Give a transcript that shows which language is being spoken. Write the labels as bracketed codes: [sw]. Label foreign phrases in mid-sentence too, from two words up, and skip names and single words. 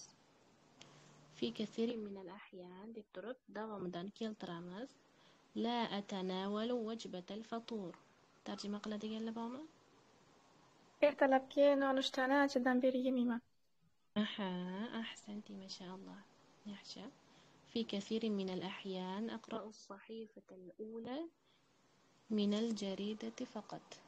[ar] في كثير من الأحيان [uz] deb turib davomidan keltiramiz. [ar] لا أتناول وجبة الفطور. [uz] Tarjima qiladiganlar bormi? Ertalabki nonushtani anchadan beri yemayman. Aha, ahsanti mashaalloh. Yaxshi. [ar] في كثير من الأحيان أقرأ الصحيفة الأولى من الجريدة فقط.